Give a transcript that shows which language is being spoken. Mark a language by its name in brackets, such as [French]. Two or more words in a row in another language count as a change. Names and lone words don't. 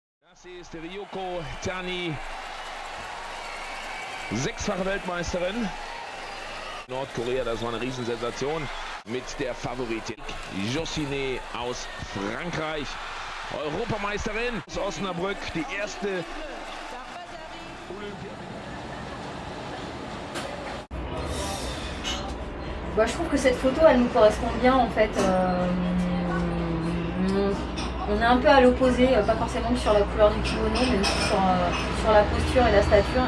[German] Das ist Ryoko Tani, sechsfache Weltmeisterin. Nordkorea, das war eine Riesensensation mit der Favoritin Josine aus Frankreich. Europameisterin aus Osnabrück, die erste [French] Bah, je trouve que cette photo, elle nous correspond bien en fait. On est un peu à l'opposé, pas forcément que sur la couleur du kimono, mais aussi sur la posture et la stature.